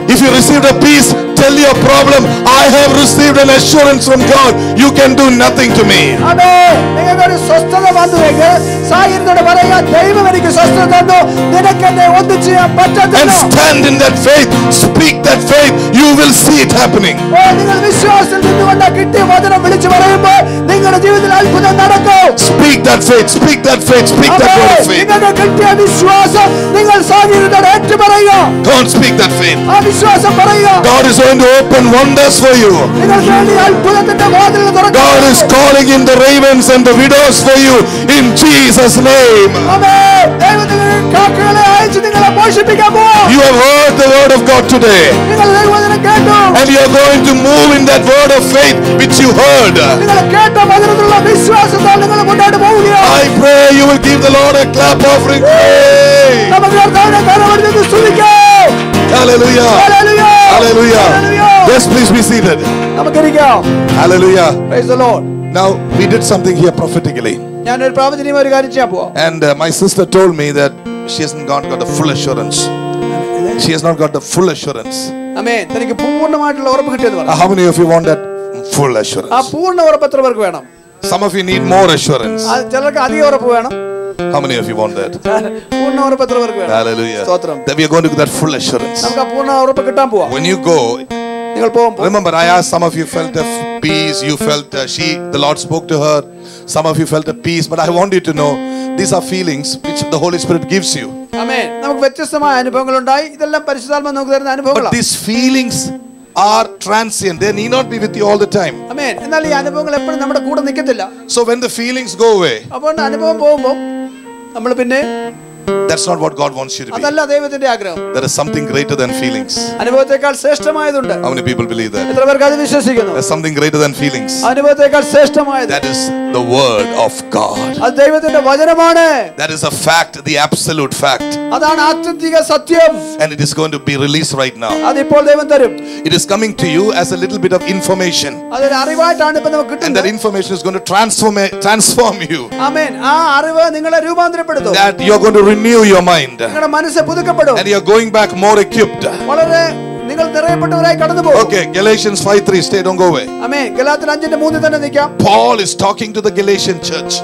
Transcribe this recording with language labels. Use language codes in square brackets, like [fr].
[en] If you received a peace, tell your problem, I have received an assurance from God. You can do nothing to me. [ml] ആമേൻ. നിങ്ങൾക്കൊരു സ്വസ്ഥത വന്നുവെങ്കിൽ സാഹചര്യത്തോട് പറയുക, ദൈവം എനിക്ക് സ്വസ്ഥത തന്നു, നിനക്ക് എന്നെ ഒന്നും ചെയ്യാൻ [en] And [ml] പറ്റത്തില്ല. [en] stand in that faith, speak that faith, you will see it happening. [ml] ഓ നിങ്ങൾ വിശ്വാസത്തിൽ നിന്നുകൊണ്ട് കിട്ടിയ വചനം വിളിച്ചു പറയുമ്പോൾ നിങ്ങളുടെ ജീവിതത്തിൽ അത്ഭുതം നടക്കും. [en] Speak that faith, speak that faith, speak that word of faith. [ml] നിങ്ങൾക്ക് കിട്ടിയ വിശ്വാസം നിങ്ങൾ സാഹചര്യത്തോട് ഏറ്റു പറയുക. [en] Go on, speak that faith. [ml] ആ വിശ്വാസം പറയുക. [en] God is going to open wonders for you. [ml] നിങ്ങൾക്ക് വേണ്ടി അത്ഭുതത്തിന്റെ വാതിലുകൾ തുറക്കും. [en] God is calling in the ravens and the widows for you in Jesus' name. [ml] ആമേൻ. ദൈവം നിങ്ങൾക്ക് കാക്കകളെ അയച്ച് നിങ്ങളെ പോഷിപ്പിക്കാൻ പോകും. [en] You have heard the word of God today, [ml] നിങ്ങൾ ദൈവവചനം കേട്ടു. [en] and you are going to move in that word of faith which you heard. [ml] നിങ്ങൾ കേട്ട വചനത്തിലുള്ള വിശ്വാസത്താൽ നിങ്ങൾ മുന്നോട്ട് പോവുകയാണ്. [en] I pray you will give the Lord a clap offering. Pray. [ml] നമുക്ക് കർത്താവിനെ കരമടിച്ച് സ്തുതിക്കാം. [en] Hallelujah. [ml] Hallelujah. [en] Hallelujah. [ml] Hallelujah. [en] Yes, please be seated. [ml] നമുക്കിരിക്കാം. [en] Hallelujah. Praise the Lord. Now, we did something here prophetically. [ml] ഞാനൊരു പ്രവചനീയമായ ഒരു കാര്യം ചെയ്യാൻ പോവാം. [en] And my sister told me that she hasn't got the full assurance. She has not got the full assurance. [ml] ആമേൻ. തനിക്ക് പൂർണ്ണമായിട്ടുള്ള ഉറപ്പ് കിട്ടിയെന്ന് പറഞ്ഞു. [en] How many of you want that full [ml] ആ [en] assurance? [ml] പൂർണ്ണ ഉറപ്പ് എത്ര പേർക്ക് വേണം? [en] Some of you need more assurance. [ml] ചിലർക്ക് അധിക ഉറപ്പ് വേണം. [en] How many of you want that? [ml] പൂർണ്ണ ഉറപ്പ് എത്ര പേർക്ക് വേണം? [en] Hallelujah. [ml] സ്തോത്രം. [en] That we are going to get that full assurance. [ml] നമുക്ക് ആ പൂർണ്ണ ഉറപ്പ് കിട്ടാൻ പോവാം. [en] When you go, [ml] നിങ്ങൾ പോകുമ്പോൾ [en] remember I asked, some of you felt a peace, you felt the Lord spoke to her. Some of you felt a peace, but I want you to know these are feelings which the Holy Spirit gives you. [ml] ആമേൻ. നമുക്ക് വ്യത്യസ്തമായ അനുഭവങ്ങൾ ഉണ്ടായി. ഇതെല്ലാം പരിശുദ്ധാത്മാവ് നമുക്ക് തരുന്ന [en] But [ml] അനുഭവങ്ങളാണ്. [en] these feelings are transient. They need not be with you all the time. [ml] ആമേൻ. എന്നാൽ ഈ അനുഭവങ്ങൾ എപ്പോഴും നമ്മുടെ കൂടെ നിൽക്കത്തില്ല. [en] So when the feelings go away, [ml] അപ്പോൾ അനുഭവം പോകുമ്പോൾ നമ്മൾ പിന്നെ [en] that's not what God wants you to be. [ml] അതല്ല ദൈവത്തിന്റെ ആഗ്രഹം. [en] There is something greater than feelings. [ml] അനുഭവത്തെക്കാൾ ശ്രേഷ്ഠമായതുണ്ട്. [en] How many people believe that? [ml] എത്ര പേർക്ക് അത് വിശ്വസിക്കുന്നു? [en] There's something greater than feelings. [ml] അനുഭവത്തെക്കാൾ ശ്രേഷ്ഠമായത് [en] That is the word of God. [ml] അത് ദൈവത്തിന്റെ വചനമാണ്. [en] That is a fact, the absolute fact. [ml] അതാണ് ആത്യന്തിക സത്യം. [en] And it is going to be released right now. [ml] അതിപ്പോൾ ദൈവം തരും. [en] It is coming to you as a little bit of information. [ml] അതൊരു അറിവായിട്ടാണ് ഇപ്പൊ നമുക്ക് [en] And that [ml] കിട്ടുന്നത്. [en] information is going to transform you. [ml] ആമേൻ. ആ അറിവ് നിങ്ങളെ രൂപാന്തരപ്പെടുത്തും. [en] That you are going to renew your mind. [ml] നിങ്ങളുടെ മനസ്സ് പുതുക്കപ്പെടും. [en] And you are going back more equipped. [ml] വളരെ നിങ്ങൾ നിറയപ്പെട്ടവരായി കടന്നു പോകും. [en] Okay, Galatians 5:3. Stay, don't go away. [ml] ആമേൻ. ഗലാത്യർ 5:3 തന്നെ നിൽക്കാം. [en] Paul is talking to the Galatian church.